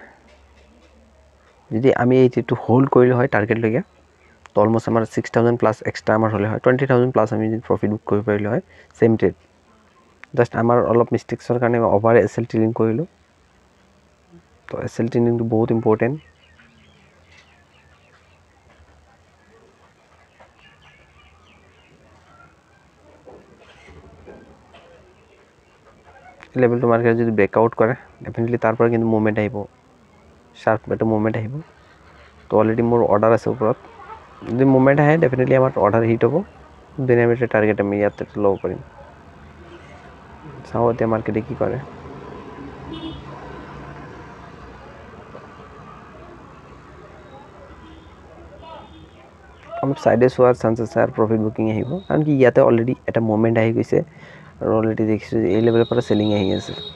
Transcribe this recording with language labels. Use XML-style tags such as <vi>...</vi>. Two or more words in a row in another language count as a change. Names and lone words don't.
<as>যদি আমি এইটো হোল্ড কৰিলে হয় টাৰ্গেট লৈকে তো অলমোস্ট আমাৰ 6000</as> <en>plus extra</en> <as>আমাৰ হলে হয় 20000 প্লাস আমি যদি</as> <en>profit book</en> <as>কৰিব পাৰিলে হয়</as> <en>same trade just</en> <as>আমাৰ অলপ মিস্টেকছৰ কাৰণে</as> <en>over SL trading</en> <as>কৰিলোঁ তো এসএল ট্ৰেডিংটো বহুত ইম্পৰ্টেন্ট</as> <en>level to market</en> <as>যদি ব্রেকআউট করে ডেফিনেটলি তারপর কিন্তু মুভমেন্ট আহিব শার্প একটা মুভমেন্ট আহিব তো অলরেডি মোর অর্ডার আছে উপরত যদি মুভমেন্ট আহে ডেফিনেটলি আমার</as> <en>order hit</en> <as>হব দেন আমি এটা টার্গেট আমি ইয়াতে লও করিম চাও এতিয়া মার্কেটে কি করে অলপ সাইডে সোয়ার চান্সেস আর</as> <en>profit booking</en> <as>আহিব কারণ কি ইয়াতে অলরেডি এটা মুভমেন্ট আহি গৈছে আর অলরেডি দেখিছো যে এই লেভেলের পৰা সেলিং আহি আছে</as>